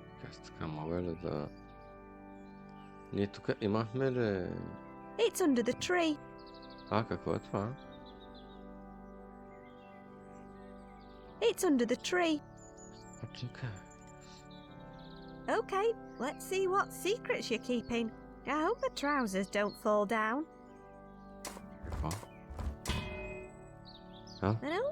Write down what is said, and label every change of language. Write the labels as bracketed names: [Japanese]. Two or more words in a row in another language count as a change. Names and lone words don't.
[Bulgarian] Така, мога ли да... Ние тук имахме ли... [English] It's under the tree. [Bulgarian] Какво е това? [English] It's under the tree. [Bulgarian] Чакай. [English] Okay, let's see what secrets you're keeping. I hope the trousers don't fall down. [Bulgarian] Какво? [English] An old